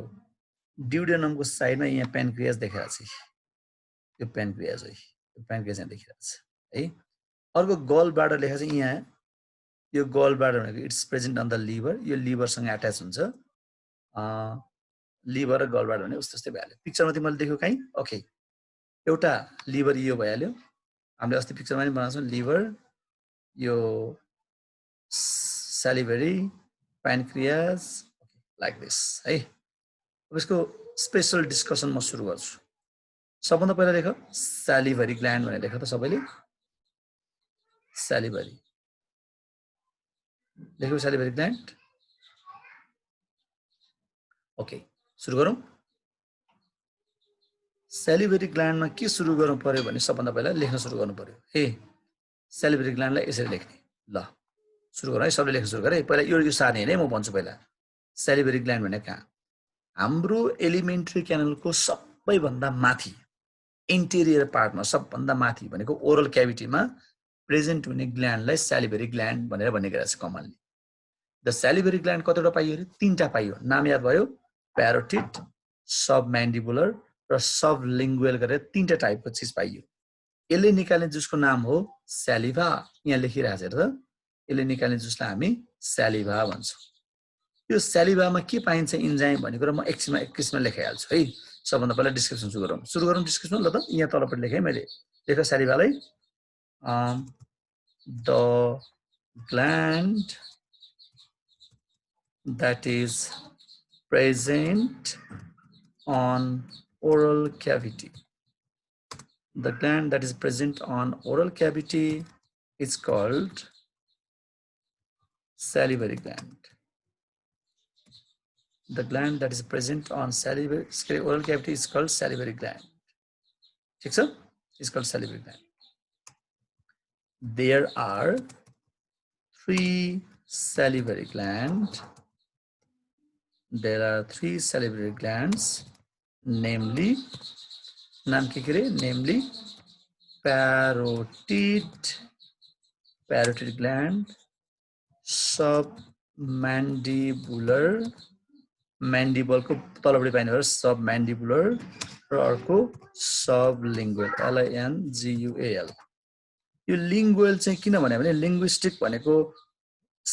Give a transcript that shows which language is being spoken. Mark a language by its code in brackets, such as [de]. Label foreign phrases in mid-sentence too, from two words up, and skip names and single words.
[ne] ड्युडेनम को साइडमा यहाँ प्यानक्रियाज देखाएको छ यो प्यानक्रियाज है यो प्यानक्रियाज यहाँ देखाएको छ है अर्को [en] gall bladder [ne] लेखेको छ यहाँ यो [en] gall bladder [ne] भनेको [en] it's present on the liver [ne] यो लिभरसँग अट्याच हुन्छ लिभर र [en] gall bladder [ne] भने उस्तो त्यस्तै भइहाल्यो पिक्चरमा तिमीले देख्यौ कहीँ ओके एउटा लिभर यो भइहाल्यो हामीले अस्ति पिक्चरमा पनि बनाउँछौँ लिभर यो [en] salivary pancreas like this [ne] है अब यसको [en] special discussion [ne] म सुरु गर्छु सबभन्दा पहिला लेख [en] salivary gland [ne] भनेर लेख त सबैले salivary लेख्यौ [en] salivary gland [ne] ओके सुरु गरौँ [en] salivary gland [ne] मा के सुरु गर्नु पर्यो भने सबभन्दा पहिला लेख्न सुरु गर्नु पर्यो हे [en] salivary gland [ne] लाई यसरी लेख्ने ल सुरु गरौँ है सबले लेख्न सुरु गरे पहिला यो सार्ने हैन म भन्छु पहिला [en] salivary gland [ne] भने कहाँ हाम्रो [en] alimentary canal [ne] को सबैभन्दा माथि [en] interior part [ne] सबभन्दा माथि भनेको [en] oral cavity present [ne] हुने ग्ल्यान्डलाई [en] salivary gland [ne] भनेर भन्ने गरेछ [en] commonly the salivary gland [ne] कतिवटा पाइयो रे तीनटा पाइयो नाम याद भयो [en] parotid submandibular [ne] र sublingual गरेर तीनटा टाइपको चीज पाइयो यसले निकाल्ने जुसको नाम हो saliva यहाँ लेखिरहेछ हेर त यसले निकाल्ने जुसलाई हामी saliva भन्छौं यो salivaमा के पाइन्छ इन्जाइम भन्ने कुरा म एकछिनमा लेखाइहाल्छु है सबभन्दा पहिला डिस्क्रिप्सन सुरु गरौँ डिस्क्रिप्सन ल त यहाँ तलपट्टि लेखे मैले लेख salivaलाई [en] द gland that is present on oral cavity the gland that is present on oral cavity is called salivary gland the gland that is present on oral cavity is called salivary gland [ne] ठीक छ [en] is called salivary gland there are 3 salivary glands there are 3 salivary glands namely namely parotid gland submandibular mandible [ne] को तलपट्टि पाइने भएर submandibular र अर्को [en] sublingual lingual [ne] यो lingual चाहिँ किन भने लिंग्विस्टिक भनेको